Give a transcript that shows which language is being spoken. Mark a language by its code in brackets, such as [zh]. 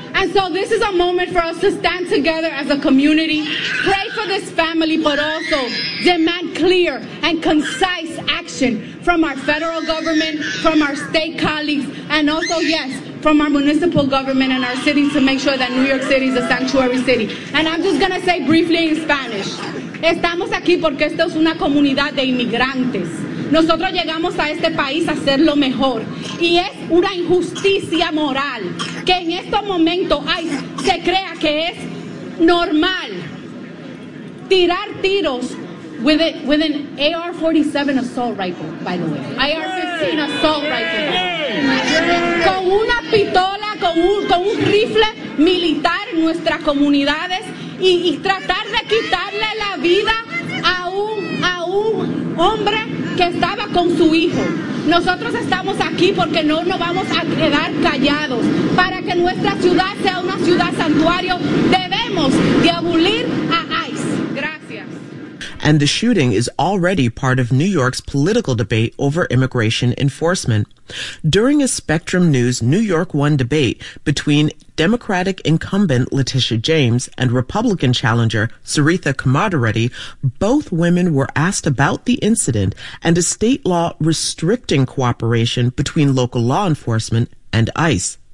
[en] And so this is a moment for us to stand together as a community, pray for this family, but also demand clear and concise action from our federal government, from our state colleagues, and also, yes, from our municipal government and our city to make sure that New York City is a sanctuary city. And I'm just going to say briefly in Spanish. [es] Estamos aquí porque esto es una comunidad de inmigrantes. Nosotros llegamos a este país a hacer lo mejor. Y es una injusticia moral que en estos momentos ICE se crea que es normal tirar tiros [en] with an AR-47 assault rifle, by the way. AR-15 assault rifle. [es] Con una pistola, con un rifle militar en nuestras comunidades y tratar de quitarle la vida a un hombre que estaba con su hijo. Nosotros estamos aquí porque no nos vamos a quedar callados. Para que nuestra ciudad sea una ciudad santuario, debemos de abolir a ICE. Gracias. [en] And the shooting is already part of New York's political debate over immigration enforcement. During a Spectrum News New York One debate between Democratic incumbent Letitia James and Republican challenger Sarita Kamadereddy, both women were asked about the incident and a state law restricting cooperation between local law enforcement and ICE.